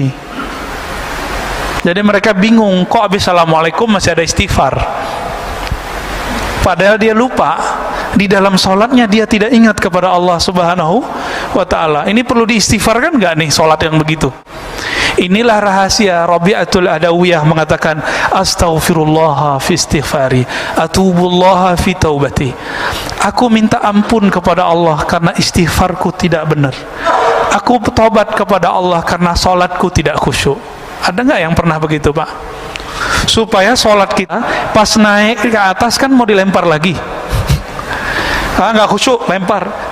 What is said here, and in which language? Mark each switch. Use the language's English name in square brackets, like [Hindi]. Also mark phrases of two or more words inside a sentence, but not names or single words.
[Indonesian] Jadi mereka bingung, kok habis assalamualaikum masih ada istighfar. Padahal dia lupa, di dalam sholatnya dia tidak ingat kepada Allah [Arabic] سبحانه وتعالى. [Indonesian] Ini perlu diistighfarkan nggak nih sholat yang begitu? Inilah rahasia Rabi'atul Adawiyah mengatakan, [Arabic] أستغفر الله في استغفاري، أتوب الله في توبتي. [Indonesian] Aku minta ampun kepada Allah karena istighfarku tidak benar. Aku bertobat kepada Allah karena salatku tidak khusyuk. Ada nggak yang pernah begitu pak? Supaya salat kita pas naik ke atas kan mau dilempar lagi. Nggak khusyuk, lempar.